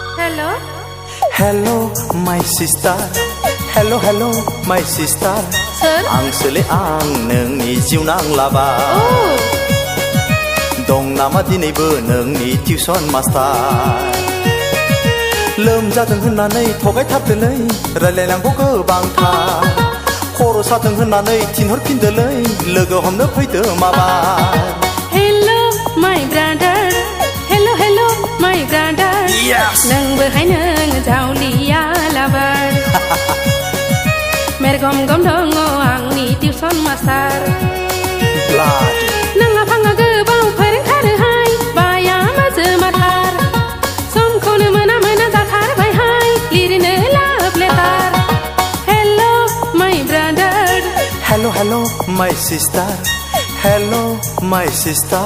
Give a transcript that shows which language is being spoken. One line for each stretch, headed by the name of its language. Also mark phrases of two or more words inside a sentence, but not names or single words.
English: Hello Hello my sister Hello hello my sister Sir
Bodo: Angsole ang नोंनि जिउनां लाबा दं नामा दिनैबो नोंनि
English: tuition master
Bodo: लोमजादों होननानै थगायथारदोलै रायलायनांगौ गोबांथार खर' सादों होननानै थिनहरफिनदोलै लोगो हमनो फैदो माबार
English: Hello my brother Hello hello my brother Yes
Bodo: नोंबोहाय नों जावलिया लाबार मेरगम गम दङ आंनि
English: tuition master Blood
Bodo: नोंहा फाङा गोबाव फोरोंथारोहाय बाया माजोमाथार समखौनो मोना मोना जाथारबायहाय लिरनो
English: love letter Hello my brother Hello hello my sister Hello my sister